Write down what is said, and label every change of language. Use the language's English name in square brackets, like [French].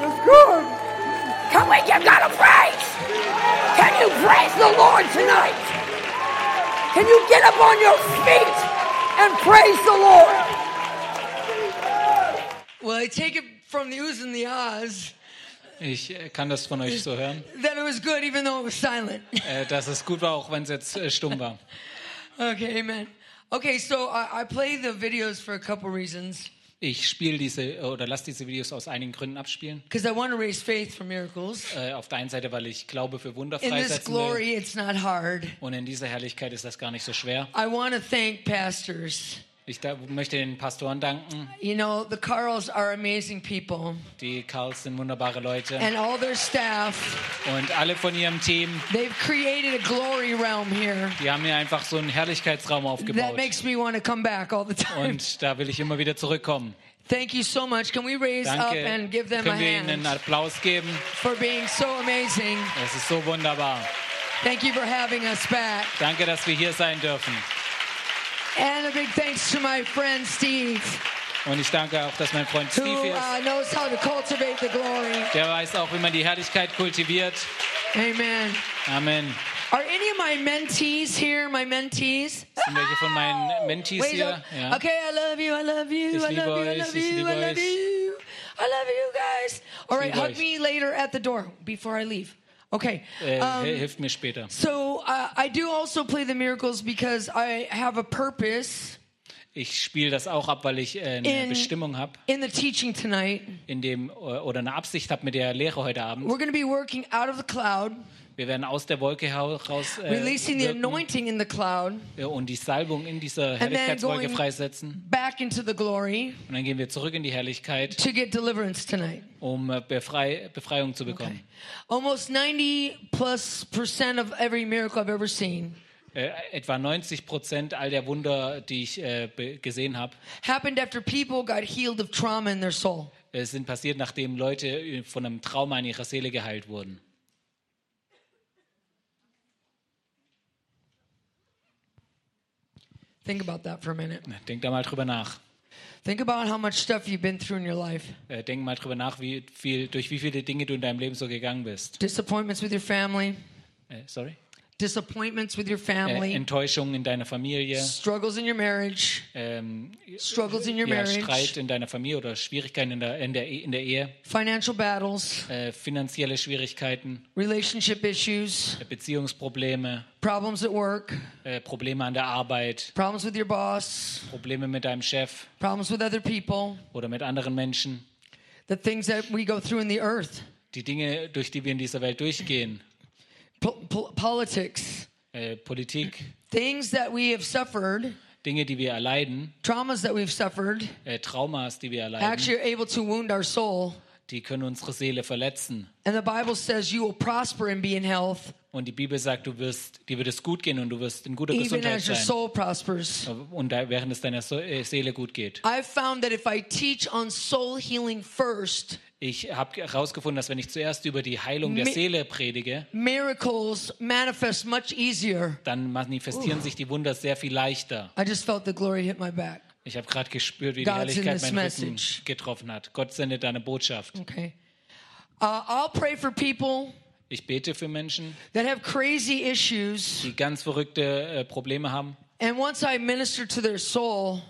[English] It's gone. Come on, you gotta praise. Can you praise the Lord tonight? Can you get up on your feet and praise the Lord? Well, I take it from the oohs and the ahs. [German] Ich kann das von euch so hören. [English] That it was good, even though it was silent. [German] Dass es gut war, auch wenn es jetzt stumm war. [English] Okay, amen. Okay, so I play the videos for a couple reasons. [German] Ich spiele diese oder lasse diese Videos aus einigen Gründen abspielen. [English] Because I want to raise faith for miracles. [German] Auf der einen Seite, weil ich Glaube für Wunder freisetzen will. [English] In this glory, it's not hard. [German] Und in dieser Herrlichkeit ist das gar nicht so schwer. [English] I want to thank pastors. [German] Ich möchte den Pastoren danken. [English] You know, the Carls are amazing people. [German] Die Carls sind wunderbare Leute. [English] And all their staff. [German] Und alle von ihrem Team. [English] They've created a glory realm here. [German] Die haben hier einfach so einen Herrlichkeitsraum aufgebaut. [English] That makes me want to come back all the time. [German] Und da will ich immer wieder zurückkommen. [English] Thank you so much. Can we raise [German] Danke. [English] Up and give them [German] Können [English] a hand? [German] Können wir ihnen einen Applaus geben? [English] For being so amazing. [German] Es ist so wunderbar. [English] Thank you for having us back. [German] Danke, dass wir hier sein dürfen. [English] And a big thanks to my friend Steve. [German] Und ich danke auch, dass mein Freund Steve [English] who, [German] ist. [English] Knows how to cultivate the glory. [German] Der weiß auch, wie man die Herrlichkeit kultiviert. [English] Amen. [German] Amen. [English] Are any of my mentees here, my mentees? [German] Sind welche von meinen Mentees [English] Wait, [German] hier? Ja. [English] Okay, I love you, I love you, [German] ich [English] I love you, [German] euch, [English] I love you, I love [German] euch. [English] You. I love you guys. All right, hug [German] euch. [English] Me later at the door before I leave. Okay. [German] Hilft mir später. [English] So I do also play the miracles because I have a purpose. [German] Ich spiele das auch ab, weil ich eine Bestimmung habe. [English] In the teaching tonight. [German] In dem oder eine Absicht habe mit der Lehre heute Abend. [English] We're going to be working out of the cloud. [German] Wir werden aus der Wolke heraus [English] releasing the anointing in the cloud, [German] und die Salbung in dieser Herrlichkeitswolke freisetzen. [English] Back into the glory, [German] und dann gehen wir zurück in die Herrlichkeit, [English] to get deliverance tonight. [German] Um Befreiung zu bekommen. [English] Okay. Almost 90%+ of every miracle I've ever seen. [German] Etwa 90% all der Wunder, die ich gesehen habe, [English] happened after people got healed of trauma in their soul. [German] Es sind passiert, nachdem Leute von einem Trauma in ihrer Seele geheilt wurden. [English] Think about that for a minute. [German] Denk da mal drüber nach. [English] Think about how much stuff you've been through in your life. [German] Denk mal drüber nach, durch wie viele Dinge du in deinem Leben so gegangen bist. [English] Disappointments with your family. Disappointments with your family. [German] Enttäuschungen in deiner Familie. [English] Struggles in your marriage. Struggles in your marriage. [German] Streit in deiner Familie oder Schwierigkeiten in der Ehe. [English] Financial battles. [German] Finanzielle Schwierigkeiten. [English] Relationship issues. [German] Beziehungsprobleme. [English] Problems at work. [German] Probleme an der Arbeit. [English] Problems with your boss. [German] Probleme mit deinem Chef. [English] Problems with other people. [German] Oder mit anderen Menschen. [English] The things that we go through in the earth. [German] Die Dinge, durch die wir in dieser Welt durchgehen. [English] Politics. [German] Politik. [English] Things that we have suffered. [German] Dinge, die wir erleiden. [English] Traumas that we've suffered. [German] Traumas, die wir erleiden. [English] Actually able to wound our soul. [German] Die können unsere Seele verletzen. [English] And the Bible says you will prosper and be in health. [German] Und die Bibel sagt, dir wird es gut gehen und du wirst in guter Gesundheit sein. [English] Even as your soul prospers. [German] Und während es deiner Seele gut geht. [English] I've found that if I teach on soul healing first. [German] Ich habe herausgefunden, dass wenn ich zuerst über die Heilung der Seele predige, [English] miracles manifest much easier. [German] Dann manifestieren sich die Wunder sehr viel leichter. [English] I just felt the glory hit my back. [German] Ich habe gerade gespürt, wie die Herrlichkeit meinen Rücken getroffen hat. Gott sendet deine Botschaft. [English] Okay. I'll pray for people. [German] Ich bete für Menschen, [English] that have crazy issues, [German] die ganz verrückte Probleme haben. [English] And once I minister to their soul,